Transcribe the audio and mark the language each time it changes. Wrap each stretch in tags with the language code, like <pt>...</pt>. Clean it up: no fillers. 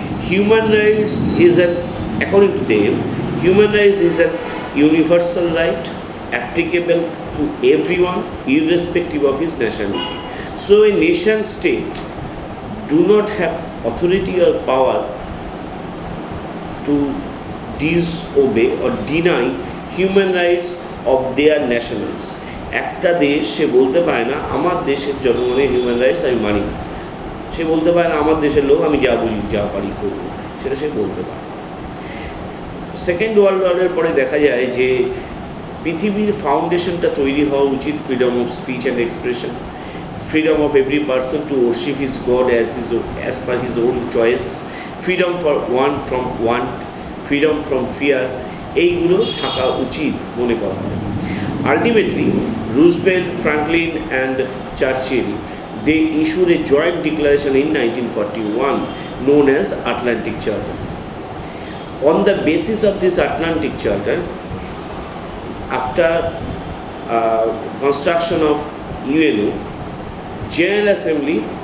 <en>Human rights is according to them, human rights is an universal right applicable to everyone irrespective of his nationality. So a nation state do not have authority or power to disobey or deny human rights of their nationals.</en> <bn>একটা দেশ সে বলতে পারে না আমার দেশের জনগণের human rights আমি মানি না, সে বলতে পারে না আমার দেশের লোক আমি যা বুঝি যা পারি করবো, সেটা সে বলতে পারে। সেকেন্ড ওয়ার্ল্ড ওয়ারের পরে দেখা যায় যে পৃথিবীর ফাউন্ডেশনটা তৈরি হওয়া উচিত</bn> <en>freedom of speech and expression, freedom of every person to worship his god as per his own choice, freedom for from want, freedom from fear,</en> <bn>এইগুলো থাকা উচিত মনে করা হয়।</bn> <en>Ultimately, Roosevelt, Franklin and Churchill, they issued a joint declaration in 1941 known as Atlantic Charter. On the basis of this Atlantic Charter, after construction of UNO, General Assembly</en>